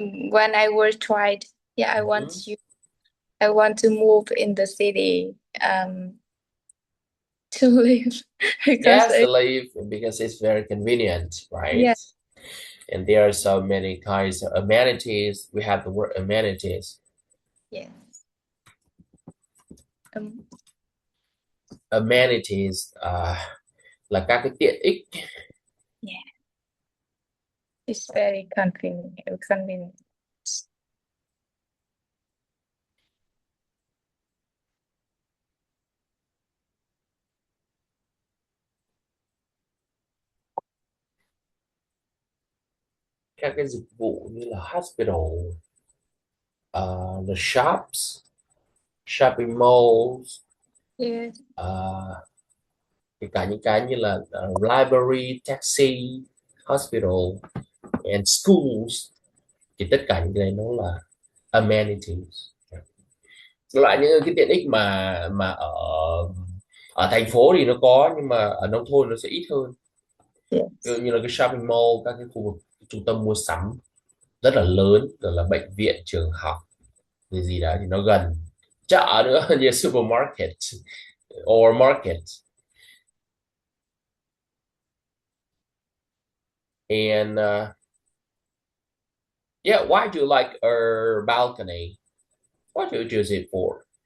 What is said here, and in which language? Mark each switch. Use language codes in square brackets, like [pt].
[en] when I was tried, yeah, I want to move in the city to live because Yes, to live because it's very convenient, right? yeah, And there are so many kinds of amenities. We have the word amenities. yes. Um, [vi] Amenities là các cái tiện ích. [en] yeah, it's very convenient. [vi] Các cái dịch vụ như là [en] hospital, the shops, shopping malls, Yes, [vi] kể cả những cái như là [en] library, taxi, hospital and schools, [vi] thì tất cả những cái đấy nó là amenities, loại những cái tiện ích mà ở ở thành phố thì nó có nhưng mà ở nông thôn nó sẽ ít hơn. Ví dụ [en] yes, [vi] như là cái shopping mall, các cái khu vực trung tâm mua sắm rất là lớn, rồi là bệnh viện, trường học gì gì đó thì nó gần, chợ nữa như [en] supermarket or market. And yeah, why do you like our balcony? What do you choose it for?